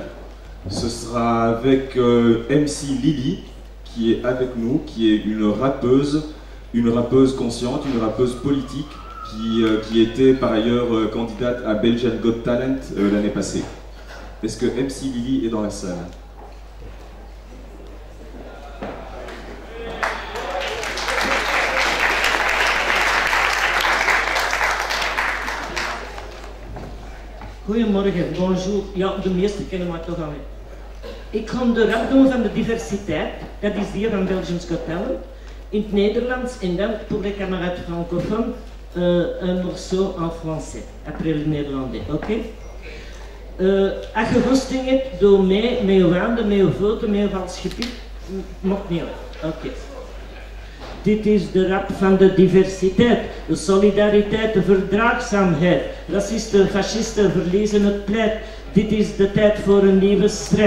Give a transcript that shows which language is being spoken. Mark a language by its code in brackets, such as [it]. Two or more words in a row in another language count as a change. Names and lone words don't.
[fr] Ce sera avec MC Lily, qui est avec nous, qui est une rappeuse consciente, une rappeuse politique, qui était par ailleurs candidate à Belgian Got Talent l'année passée. Est-ce que MC Lily est dans la salle? [nl] Goedemorgen, bonjour. Ja, de meeste kennen mij toch al. Ik ga de rap doen van de diversiteit. Dat is die van Belgians Got Talent. In het Nederlands en dan [fr] pour les camarades francophones un morceau en français. Après le néerlandais, [nl] oké? Als je goesting hebt, doe mee, met je handen, met je voeten, met je vals gepied. Mocht niet uit. Oké. Dit is de rap van de diversiteit, de solidariteit, de verdraagzaamheid. Racisten, fascisten verliezen het pleit. Dit is de tijd voor een nieuwe strijd.